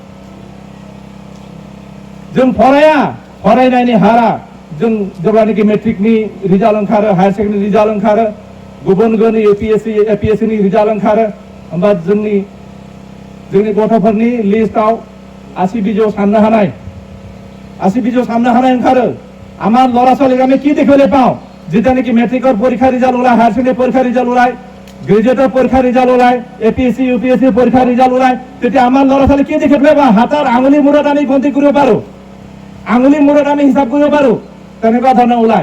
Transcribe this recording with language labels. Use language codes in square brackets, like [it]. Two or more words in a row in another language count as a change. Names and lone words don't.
[brx] जों फरायनायनि हारा, जों जेब्लानोखि मेट्रिकनि रिजाल्ट ओंखारो, हायार सेकेन्डारि रिजाल्ट ओंखारो, गुबुन गुबुन इउपिएससि, एपिएससिनि रिजाल्ट ओंखारो, होमबा जोंनि गथ'फोरनि लिस्टआव 80 बिजौ साननो हानाय ओंखारो। [as] আমাৰ ল'ৰা ছোৱালীক আমি কি দেখিবলৈ পাওঁ? যেতিয়া নেকি মেট্ৰিকৰ পৰীক্ষাৰ ৰিজাল্ট ওলায়, হায়াৰ ছেকেণ্ডেৰী পৰীক্ষাৰ ৰিজাল্ট ওলায়, গ্ৰেজুৱেটৰ পৰীক্ষাৰ ৰিজাল্ট ওলায়, APSC UPSC পৰীক্ষাৰ ৰিজাল্ট ওলায়, তেতিয়া আমাৰ ল'ৰা ছোৱালী কি দেখি পেলাব? হাতৰ আঙুলি মূৰত আমি গন্তি কৰিব পাৰো, আঙুলি মূৰত আমি হিচাপ কৰিব পাৰো, তেনেকুৱা ধৰণৰ ওলায়।